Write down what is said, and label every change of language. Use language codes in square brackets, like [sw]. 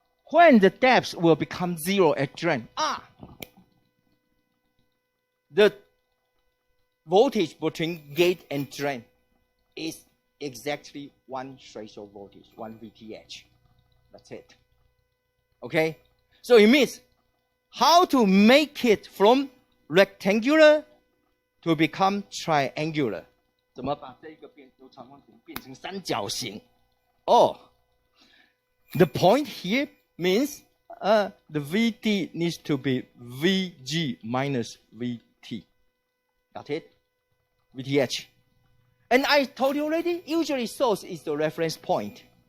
[en] When the depth will become 0 at drain, the voltage between gate and drain is exactly one threshold voltage, 1 VTH. That's it. Okay? So it means how to make it from rectangular to become triangular. [zh] 怎么把这个由长方形变成三角形? [en] The point here means the VT needs to be VG minus VT. Got it? VTH. And I told you already, usually source is the reference point.